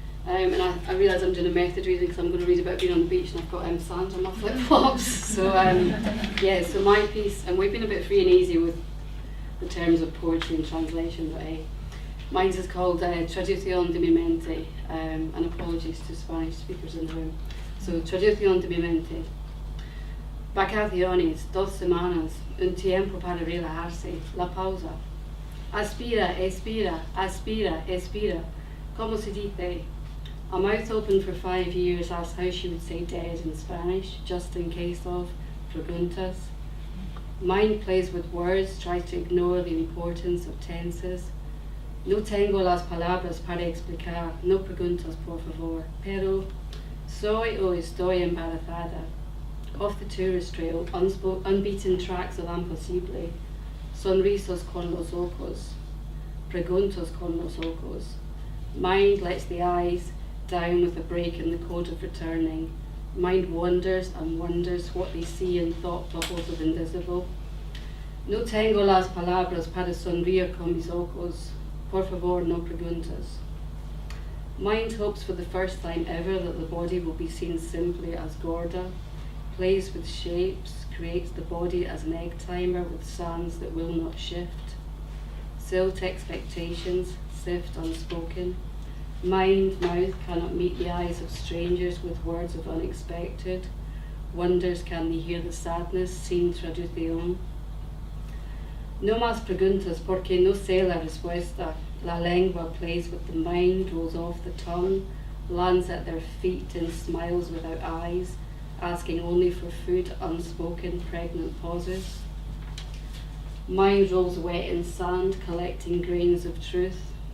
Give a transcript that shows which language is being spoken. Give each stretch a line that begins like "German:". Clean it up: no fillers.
English: And I realise I'm doing a method reading because I'm going to read about being on the beach and I've got sand on my flip-flops. So yeah, so my piece, and we've been a bit free and easy with the terms of poetry and translation, but mine's is called
Spanish: Traducción de mi mente,
English: and apologies to Spanish speakers in the room.
Spanish: So, Traducción de mi mente. Vacaciones, 2 semanas, un tiempo para relajarse, la pausa. Aspira, expira, aspira, expira. Como se dice?
English: A mouth open for 5 years asked how she would say dead in Spanish, just in case of preguntas. Mind plays with words, tries to ignore the importance of tenses.
Spanish: No tengo las palabras para explicar, no preguntas por favor, pero soy o estoy embarazada.
English: Off the tourist trail, unbeaten tracks of
Spanish: imposible, sonrisos con los ojos, preguntas con los ojos.
English: Mind lets the eyes down with a break in the code of returning. Mind wonders and wonders what they see in thought bubbles of invisible.
Spanish: No tengo las palabras para sonreír con mis ojos. Por favor, no preguntas.
English: Mind hopes for the first time ever that the body will be seen simply as gorda, plays with shapes, creates the body as an egg timer with sands that will not shift. Silt expectations, sift unspoken. Mind, mouth cannot meet the eyes of strangers with words of unexpected. Wonders can they hear the sadness,
Spanish: sin traducción. No más preguntas porque no sé la respuesta. La lengua
English: plays with the mind, rolls off the tongue, lands at their feet and smiles without eyes, asking only for food, unspoken, pregnant pauses. Mind rolls wet in sand, collecting grains of truth.